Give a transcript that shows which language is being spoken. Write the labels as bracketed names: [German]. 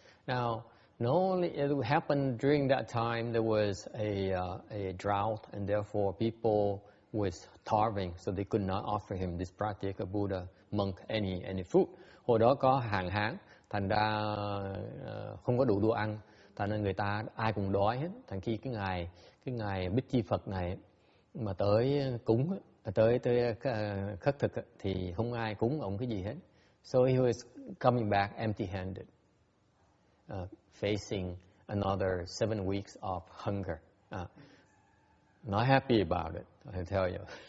[English] Now, not only it happened during that time, there was a drought, and therefore people was starving, so they could not offer him, this Pratyeka Buddha monk, any food. [Vietnamese] Hồi đó có hạn hán, thành ra không có đủ đồ ăn, thành ra người ta ai cũng đói hết. Thành khi cái ngày Bích Chi Phật này mà tới cúng, tới khất thực, thì không ai cúng ông cái gì hết. [English] So he was coming back empty-handed, facing another 7 weeks of hunger. Not happy about it, I tell you.